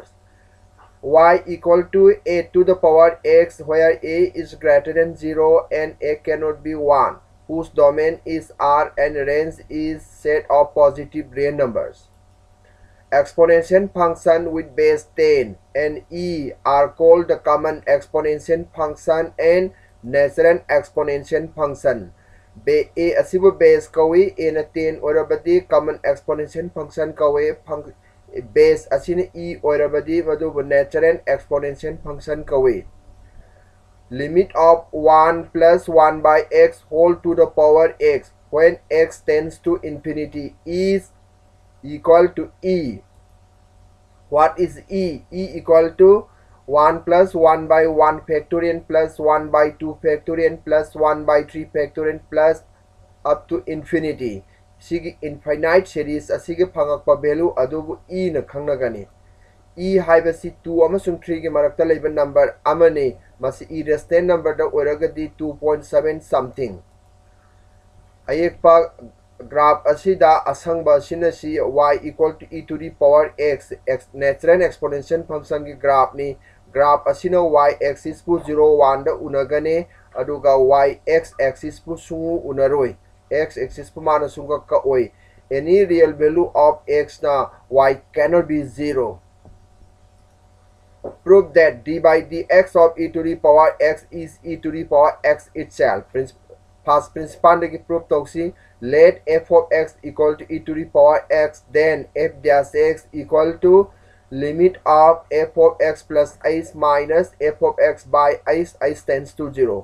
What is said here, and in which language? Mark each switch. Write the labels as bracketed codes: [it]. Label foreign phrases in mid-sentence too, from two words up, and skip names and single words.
[en] Y equal to a to the power x where a is greater than 0 and a cannot be 1, whose domain is R and range is set of positive real numbers. Exponential function with base 10 and e are called the common exponential function and natural exponential function. [mni] A asibu base kawi a na 10 orabadi [en] common exponential function [mni] kawi base asina e orabadi madubu [en] natural exponential function [mni] kawi. [en] Limit of 1 plus 1 by x whole to the power x when x tends to infinity is equal to e. What is e? E equal to 1 plus 1 by 1 factorial plus 1 by 2 factorial plus 1 by 3 factorial plus up to infinity. [mni] Sigi [en] infinite series [mni] asigi phangakpa value adubu e na khangnagani. E haibasi 2 amasung 3 gi marakta leiba number amani masi e [en] rational number [mni] da oragadi 2.7 something. Ayekpa graph asida asangba sinasi [en] y equal to e to the power x natural exponential function [mni] gi graph ni. Graph asina [en] y axis [mni] pu 0 1 da unagane aduga y [en] x axis [mni] pu sungu unaroi. [en] X axis [mni] pu mana sunga ka oi. [en] Any real value of x na y cannot be 0. Prove that d by dx of e to the power x is e to the power x itself. Past principle [mni] ki prove toksi. [en] Let f of x equal to e to the power x, then f dash x equal to limit of f of x plus x minus f of x by x tends to 0.